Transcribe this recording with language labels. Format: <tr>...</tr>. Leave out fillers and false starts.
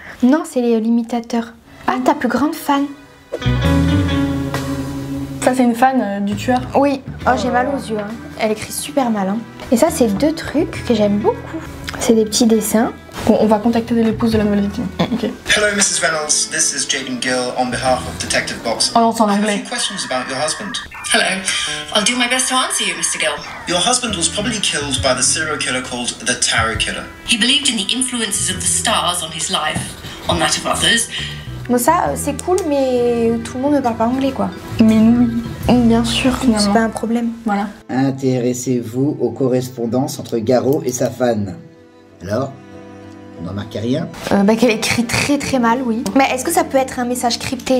<fr>Non, c'est l'imitateur. Ah, ta plus grande fan. Ça, c'est une fan du tueur? Oui. Oh, j'ai mal aux yeux. Hein. Elle écrit super mal. Hein. Et ça, c'est 2 trucs que j'aime beaucoup. C'est des petits dessins. On va contacter l'épouse de la nouvelle victime. Ok.</fr> <en>Hello, Mrs. Reynolds. This is Jaden Gill on behalf of Detective Boxer.</en> <fr>Oh non, c'est en</fr> <en>I have a</en> <fr>anglais.</fr> <en>few questions about your husband. Hello. I'll do my best to answer you, Mr. Gill. Your husband was probably killed by the serial killer called the Tarot Killer. He believed in the influences of the stars on his life, on that of others.</en> <fr>Bon ça c'est cool mais tout le monde ne parle pas anglais quoi. Mais nous oui. Bien sûr, c'est pas un problème. Voilà. Intéressez-vous aux correspondances entre Garo et sa fan. Alors, on n'en marque rien? Qu'elle écrit très très mal, oui. Mais est-ce que ça peut être un message crypté?</fr>